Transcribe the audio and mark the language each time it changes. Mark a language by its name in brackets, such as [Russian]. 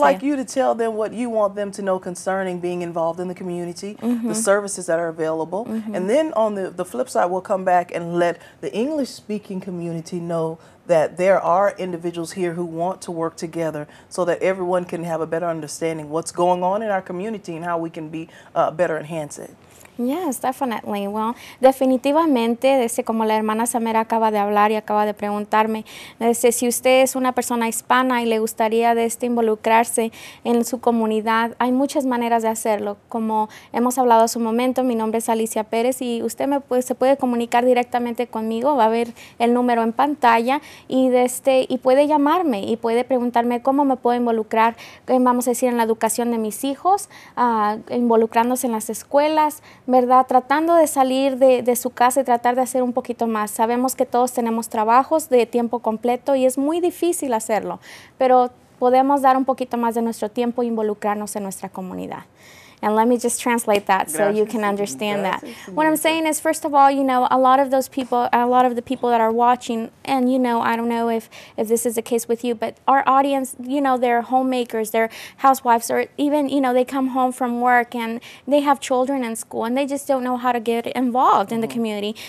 [English] like you to tell them what you want them to know concerning being involved in the community, the services that are available. And then on the flip side, we'll come back and let the English-speaking community know that there are individuals here who want to work together so that everyone can have a better understanding what's going on in our community and how we can be better enhance it. Yes, definitely. [Spanish] Well, definitivamente, como la hermana Samera acaba de hablar y acaba de preguntarme, si usted es una persona hispana y le gustaría involucrarse en su comunidad, hay muchas maneras de hacerlo. Como hemos hablado hace un momento, mi nombre es Alicia Pérez y usted se puede comunicar directamente conmigo, va a ver el número en pantalla y puede llamarme y puede preguntarme cómo me puedo involucrar, vamos a decir, en la educación de mis hijos, involucrándose en las escuelas, ¿verdad? Tratando de salir de su casa y tratar de hacer un poquito más. Sabemos que todos tenemos trabajos de tiempo completo y es muy difícil hacerlo, pero podemos dar un poquito más de nuestro tiempo e involucrarnos en nuestra comunidad. [English] And let me just translate that so you can understand that. What I'm saying is, first of all, you know, a lot of the people that are watching, and you know, I don't know if this is the case with you, but our audience, you know, they're homemakers, they're housewives, or even, you know, they come home from work and they have children in school and they just don't know how to get involved in the community.